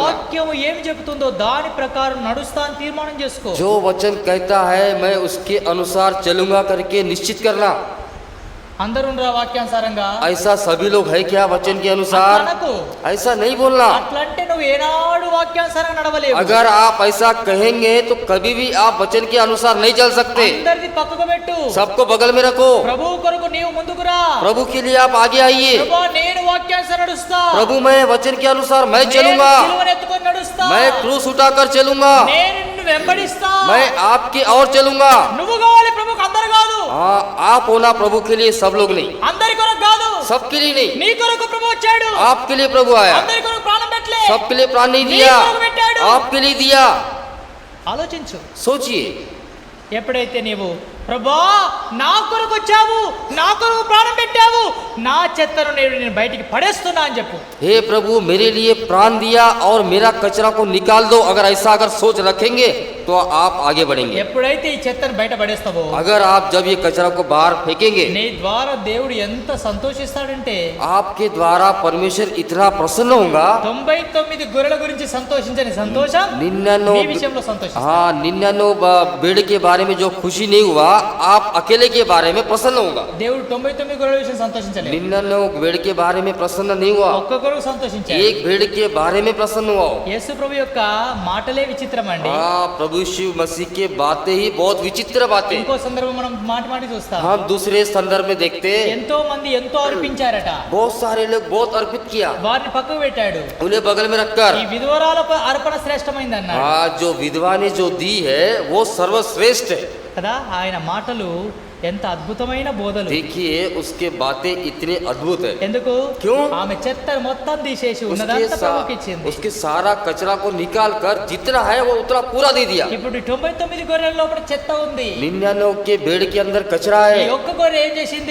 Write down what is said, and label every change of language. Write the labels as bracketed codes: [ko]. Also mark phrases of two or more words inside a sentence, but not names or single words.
[te] వాక్యం ఏం చెబుతుందో దాని ప్రకారం నడుస్తా అని తీర్మానం చేసుకో. [hi] जो वचन कहता है मैं उसके अनुसार चलूंगा करके निश्चित करना। [te] అందరూ ఉండరా వాక్యానుసారంగా? [hi] ऐसा सभी लोग है क्या वचन के अनुसार? [te] అనకు. [hi] ऐसा नहीं बोलना। [te] అట్లంటే నువ్వు ఏనాడు వాక్యానుసారంగా నడవలేవు. [hi] अगर आप ऐसा कहेंगे तो कभी भी आप वचन के अनुसार नहीं चल सकते। [te] అందరిది పక్కకు పెట్టు. [hi] सबको बगल में रखो। [te] ప్రభువు కొరకు నీవు ముందుకు రా. [hi] प्रभु के लिए आप आगे आइए। [te] ప్రభువా నేను వాక్యానుసారం నడుస్తా. [hi] प्रभु मैं वचन के अनुसार मैं [te] నేను [hi] चलूंगा। [te] సిలువను ఎత్తుకొని నడుస్తా. [hi] मैं क्रूस उठाकर चलूंगा। [te] నేను నిన్ను వెంబడిస్తా. [hi] मैं आपकी और चलूंगा। [te] నువ్వు కావాలి ప్రభువుకు, అందరు కాదు. [hi] हाँ, आप होना प्रभु के लिए, सब लोग नहीं। [te] అందరి కొరకు కాదు, [hi] सबके लिए नहीं। [te] నీ కొరకు ప్రభు వచ్చాడు. [hi] आपके लिए प्रभु आया। [te] అందరి కొరకు ప్రాణం పెట్టలే. [hi] सबके लिए प्राण नहीं [te] నీ [hi] दिया, [te] కొరకు పెట్టాడు. [hi] आपके लिए दिया। [te] ఆలోచించు. [hi] सोचिए, [te] ఎప్పుడైతే నీవు ప్రభా నా కొరకు వచ్చావు, నా కొరకు ప్రాణం పెట్టావు, నా చెత్తను నేను బయటికి పడేస్తున్నా అని చెప్పు. [hi] हे प्रभु मेरे लिए प्राण दिया और मेरा कचरा को निकाल दो। अगर ऐसा अगर सोच रखेंगे तो आप आगे बढ़ेंगे। [te] ఎప్పుడైతే ఈ చెత్తను బయట పడేస్తావో [hi] अगर आप जब ये कचरा को बाहर फेंकेंगे, [te] నీ ద్వారా దేవుడు ఎంత సంతోషిస్తాడంటే [hi] आपके द्वारा परमेश्वर इतना प्रसन्न होगा। [te] 99 గొర్రెల గురించి సంతోషించని సంతోషం నీ 99 విషయంలో సంతోషిస్తాడు. [hi] हाँ 99 भेड़ के बारे में जो खुशी नहीं हुआ, आप अकेले के बारे में प्रसन्न होगा। [te] దేవుడు 99 గొర్రెల విషయం సంతోషించలేదు, [hi] 99 भेड़ के बारे में प्रसन्न नहीं हुआ, [te] ఒక్క గొర్రెకు సంతోషించాడు. [hi] एक भेड़ के बारे में प्रसन्न हुआ। [te] యేసు ప్రభు యొక్క మాటలే విచిత్రం అండి. [hi] हाँ प्रभु शिव मसीह के बातें ही बहुत विचित्र बातें। [te] ఇంకో సందర్భం మనం మాటి చూస్తాం. [hi] हम दूसरे संदर्भ में देखते, [te] ఎంతో మంది ఎంతో అర్పించారట, [hi] बहुत सारे लोग बहुत अर्पित किया, [te] వారిని పక్కకు పెట్టాడు. [hi] उन्हें बगल में रखकर। [te] ఈ విధవరాల అర్పణ శ్రేష్టమైంది అన్నాడు [hi] हाँ जो विधवा ने जो दी है वो सर्वश्रेष्ठ है। [te] కదా. ఆయన మాటలు ఎంత అద్భుతమైన బోధలు. [hi] देखिए उसके बातें इतने अद्भुत है। [te] ఎందుకు? [hi] क्यों? [te] ఆమె చెత్తను మొత్తం తీసేసి [hi] उसके [te] ఉన్నదంతా ప్రభుకి ఇచ్చింది. [hi] उसके सारा कचरा को निकाल कर जितना है वो उतना पूरा दे दिया। [te] ఇప్పుడు 99 గొర్రెల లోపల చెత్త ఉంది. [hi] 99 के भेड़ के अंदर कचरा [te] ఈ [hi] है। [te] ఒక్క గొర్రె ఏం చేసింది?